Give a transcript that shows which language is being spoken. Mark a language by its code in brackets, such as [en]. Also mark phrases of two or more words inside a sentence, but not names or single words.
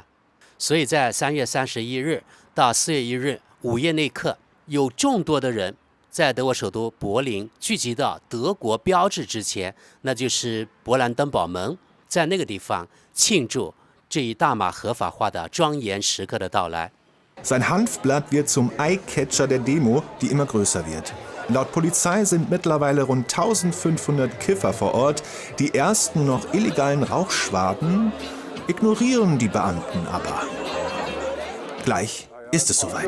[zh] 所以在3月31日到4月1日午夜那一刻，有众多的人在德国首都柏林聚集到德国标志之前，那就是勃兰登堡门，在那个地方庆祝这一大麻合法化的庄严时刻的到来。 [de] Sein Hanfblatt wird zum Eyecatcher der Demo, die immer größer wird. Laut Polizei sind mittlerweile rund 1500 Kiffer vor Ort. Die ersten noch illegalen Rauchschwaden ignorieren die Beamten aber. Gleich ist es soweit.